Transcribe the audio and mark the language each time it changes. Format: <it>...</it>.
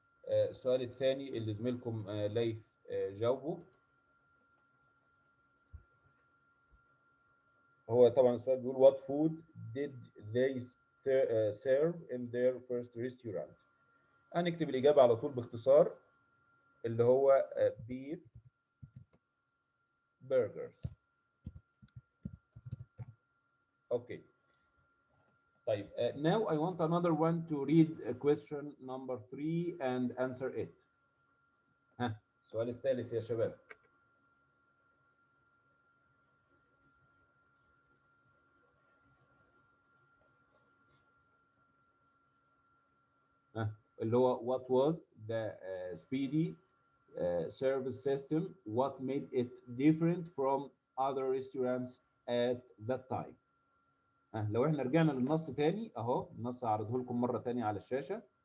<ar>السؤال الثاني اللي زميلكم ليث جاوبه، هو طبعا السؤال بيقول</ar> <en>what food did they serve in their first restaurant.</en> <ar>هنكتب الإجابة على طول باختصار اللي هو</ar> <en>beef burgers. Okay. طيب now I want another one to read question number 3 and answer it.</en> <ar>ها السؤال الثالث يا شباب. اللي هو</ar> <en>what was the speedy service system, what made it different from other restaurants at that time.</en> <ar>لو احنا رجعنا للنص تاني اهو، النص هعرضه لكم مرة تانية على الشاشة.</ar>